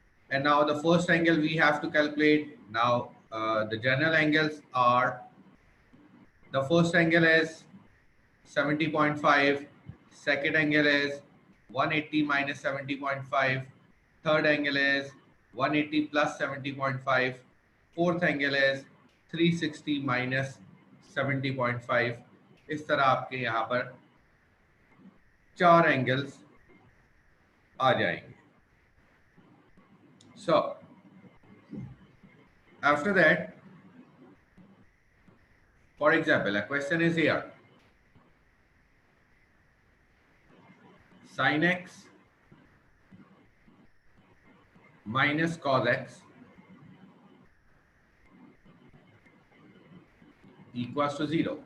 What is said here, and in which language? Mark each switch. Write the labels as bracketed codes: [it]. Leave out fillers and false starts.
[en] And now the first angle we have to calculate. Now the general angles are, the first angle is 70.5, second angle is 180 minus 70.5, third angle is 180 plus 70.5, fourth angle is 360 minus 70.5. [hi] इस तरह आपके यहाँ पर चार angles आ जाएंगे. [en] So after that, for example, a question is here: sin x minus cos x equals to 0.